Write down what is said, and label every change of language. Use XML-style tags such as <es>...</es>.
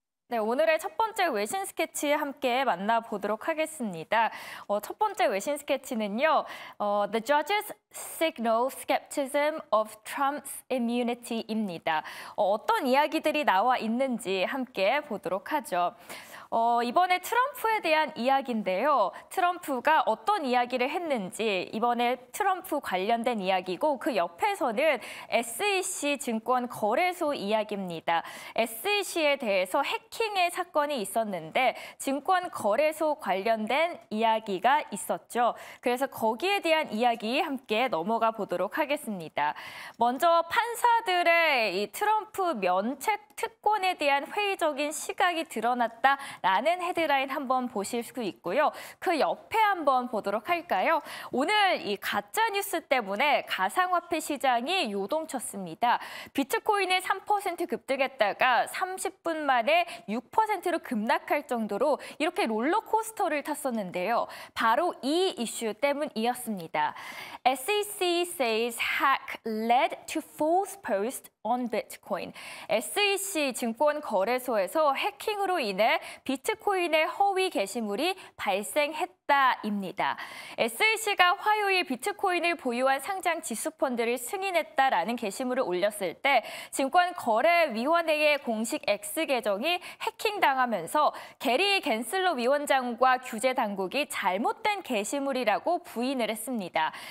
<ko>네, 오늘의 첫 번째 외신 스케치 함께 만나보도록 하겠습니다. 첫 번째 외신 스케치는요.</ko> <en>The judges signal skepticism of Trump's immunity</en> <ko>입니다. 어떤 이야기들이 나와 있는지 함께 보도록 하죠. 이번에 트럼프에 대한 이야기인데요. 트럼프가 어떤 이야기를 했는지 이번에 트럼프 관련된 이야기고 그 옆에서는 SEC 증권 거래소 이야기입니다. SEC에 대해서 해킹의 사건이 있었는데 증권 거래소 관련된 이야기가 있었죠. 그래서 거기에 대한 이야기 함께 넘어가 보도록 하겠습니다. 먼저 판사들의 이 트럼프 면책 특권에 대한 회의적인 시각이 드러났다라는 헤드라인 한번 보실 수 있고요. 그 옆에 한번 보도록 할까요? 오늘 이 가짜 뉴스 때문에 가상화폐 시장이 요동쳤습니다. 비트코인이 3% 급등했다가 30분 만에 6%로 급락할 정도로 이렇게 롤러코스터를 탔었는데요. 바로 이 이슈 때문이었습니다.</ko> <en>SEC says hack led to false post on Bitcoin.</en> <ko>SEC 증권 거래소에서 해킹으로 인해 비트코인의 허위 게시물이 발생했다입니다. SEC가 화요일 비트코인을 보유한 상장 지수펀드를 승인했다라는 게시물을 올렸을 때 증권거래위원회의 공식 X 계정이 해킹당하면서 게리 갠슬러 위원장과 규제 당국이 잘못된 게시물이라고 부인을 했습니다.</ko>